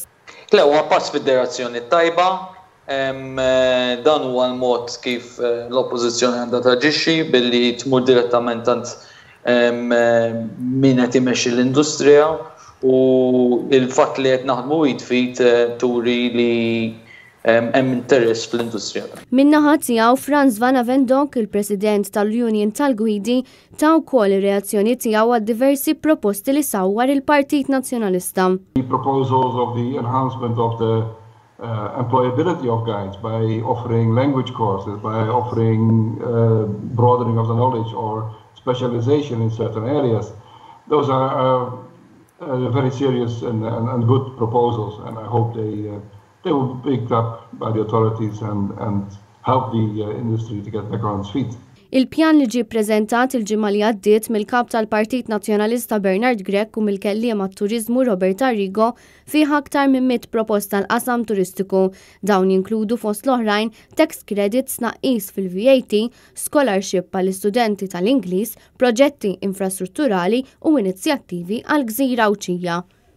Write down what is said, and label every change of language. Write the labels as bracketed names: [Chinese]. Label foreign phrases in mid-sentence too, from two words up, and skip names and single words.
[Maltese] Le, huwa pass fid-direzzjoni tajba, dan huwa l-mod kif l-oppożizzjoni għandha taġixxi billi tmur direttament għand min qed imexxi l-industrija u l-fatt li qed naħdmu jitfid turi li hemm interess fl-industrija. Min-naħa tiegħu Franz Van Avendonk, il-President tal-Union tal-Gwidi, ta' wkoll ir-reazzjoni tiegħu għad diversi proposti li sawwar il-Partit Nazzjonalista. [English] The proposals of the enhancement of the employability of guides by offering language courses, by offering broadening of the knowledge or specialization in certain areas. Those are very serious and good proposals, and I hope they will be picked up by the authorities and help the industry to get back on its feet. [Maltese] Il-pjan li ġie ppreżentat il-ġimgħa li għaddiet mill-Kap tal-Partit Nazzjonalista Bernard Grech u mill-kelliem għat-Turiżmu Robert Arrigo fih aktar minn 100 proposta l-qasam turistiku. Dawn jinkludu fost l-oħrajn [English] tax credits [Maltese] tnaqqis fil-VAT, scholarship għall-istudenti tal-Ingliż, proġetti infrastrutturali u inizjattivi għall-Gżira Awċija.